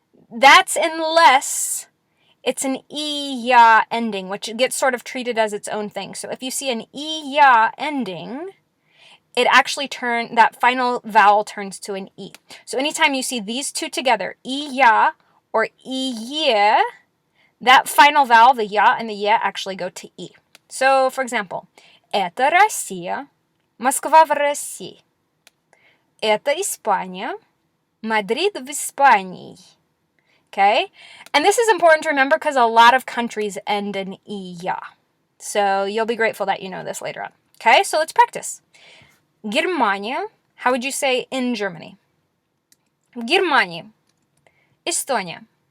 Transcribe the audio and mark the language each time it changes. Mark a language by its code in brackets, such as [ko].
[en] That's unless it's an e-ya ending, which gets sort of treated as its own thing. So if you see an e-ya ending, it actually that final vowel turns to an e. So anytime you see these two together, e-ya or e-ye, that final vowel, the ya and the ye, actually go to e. So, for example, [ru] это Россия, Москва в России. Это Испания, Мадрид в Испании. [en] Okay? And this is important to remember because a lot of countries end in e-ya. So you'll be grateful that you know this later on. Okay, so let's practice. Германия. How would you say in Germany? [ru] В Германии. Estonia.